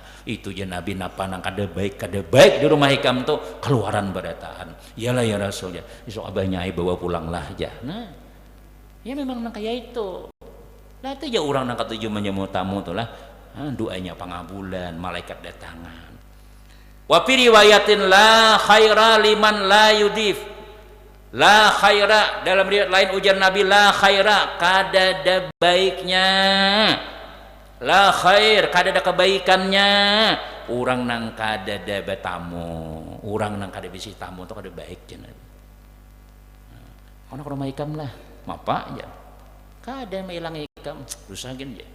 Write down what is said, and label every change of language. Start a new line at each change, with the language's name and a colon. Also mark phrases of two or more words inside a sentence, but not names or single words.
Banjar: Itu je Nabi napa nang kada baik di rumah ikam tuh keluaran badataan. Iyalah ya Rasul ya. Besok abahnya bawa pulanglah aja. Nah, ya memang nang kayak itu. Nah itu ya orang nang ketujuh menjamu tamu tuh lah. Doanya pangabulan, malaikat datangan.
Arabic: Wa fi riwayatin la khaira liman la yudif. La khaira
Banjar: dalam riwayat lain ujar Nabi
Arabic: la khaira
Banjar: kada ada baiknya,
Arabic: la khair
Banjar: kada ada kebaikannya orang nang kada ada betamu, orang nang kada bisi tamu itu kada baik jangan. Karena ke rumah ikam lah, mapa aja, kada mailang ikam, rusagin aja.